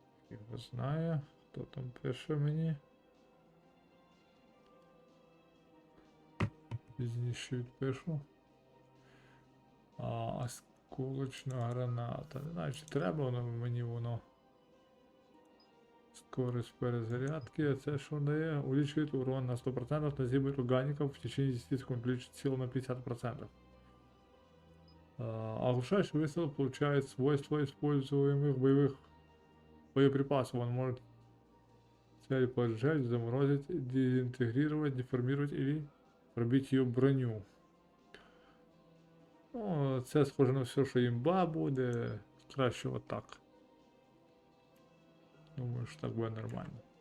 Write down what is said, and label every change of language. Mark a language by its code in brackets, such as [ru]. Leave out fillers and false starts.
[uk] Його знаю. Хто там пише мені? Пізніше відпишу. Осколочна граната. Не знаю, чи треба воно мені воно. [ru] Скорость перезарядки. [uk] А це що дає? [ru] Увеличивает урон на 100% на зиму органиков в течение 10 секунд. Увеличит силу на 50%. Оглушающий выстрел получает свойства используемых боевых боеприпасов. Он может цель поджечь, заморозить, дезинтегрировать, деформировать или пробить ее броню. [uk] Ну, це схоже на все, що імба буде. Краще отак. Думаю, що так буде нормально.